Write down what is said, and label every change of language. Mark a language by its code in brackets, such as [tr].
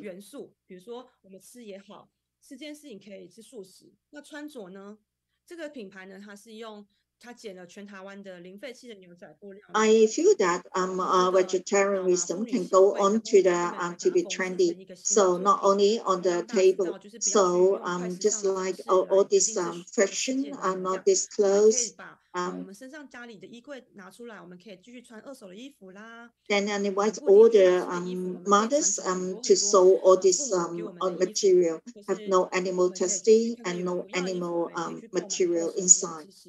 [zh] 元素，比如说我们吃也好，吃这件事情可以吃素食。那穿着呢？这个品牌呢，它是用。他剪了全台湾的零废弃的牛仔布料。 [en] I feel that vegetarianism can go on to to be trendy. So not only on the table. So just like all this fashion, not these clothes. [zh] 我们身上家里的衣柜拿出来，我们可以继续穿2手的衣服啦。 [en] Then invite all the mothers to sew all this material, have no animal testing and no animal material inside.